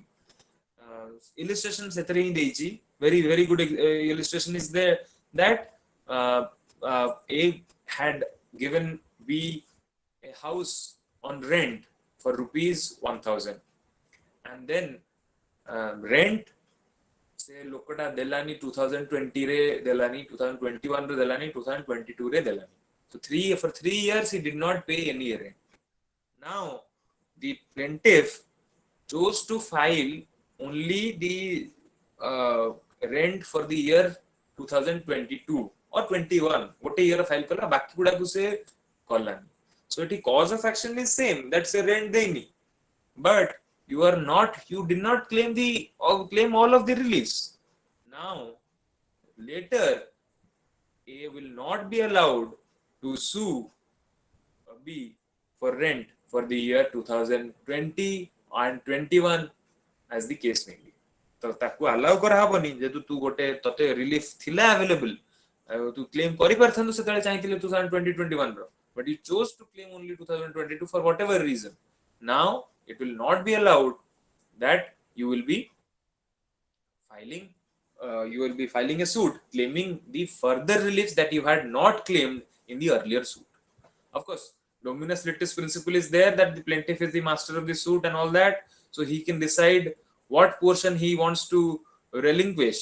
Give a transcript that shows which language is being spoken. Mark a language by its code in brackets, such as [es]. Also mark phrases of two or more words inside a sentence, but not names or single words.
[en] Illustration [or] ସେଥିରେ ହିଁ ଦେଇଛି, [en] very good illustration is there, that A had given B a house on rent for rupees 1000, and then rent [or] ସେ ଲୋକଟା ଦେଲାନି 2020 ରେ ଦେଲାନି, 2021 ରେ ଦେଲାନି, 2022 ରେ ଦେଲାନି. [en] So for 3 years he did not pay any rent. Now the plaintiff chose to file only the rent for the year 2022 or 21. [or] ଗୋଟେ year file କଲା, ବାକି ଗୁଡ଼ା କୁ ସେ କଲାନି. [en] So it cause of action is same, that's a rent deini, but you did not claim all of the reliefs. Now later A will not be allowed to sue B for rent for the year 2020 and 21 as the case may be. [or] ତୋ ତାକୁ ଆଲାଉ କରା ହବନି ଯେ ତୁ ଗୋଟେ ତତେ ରିଲିଫ ଥିଲା ଆଭେଲେବଲ ତୁ କ୍ଲେମ କରି ପାରନ୍ତ ସେତେବେଳେ ଚାହିଁଥିଲେ 2020 21 ରୋ, [en] but you chose to claim only 2022 for whatever reason. Now it will not be allowed, that you will be filing a suit claiming the further reliefs that you had not claimed in the earlier suit. Of course, dominus litis principle is there, that the plaintiff is the master of the suit and all that, so he can decide what portion he wants to relinquish.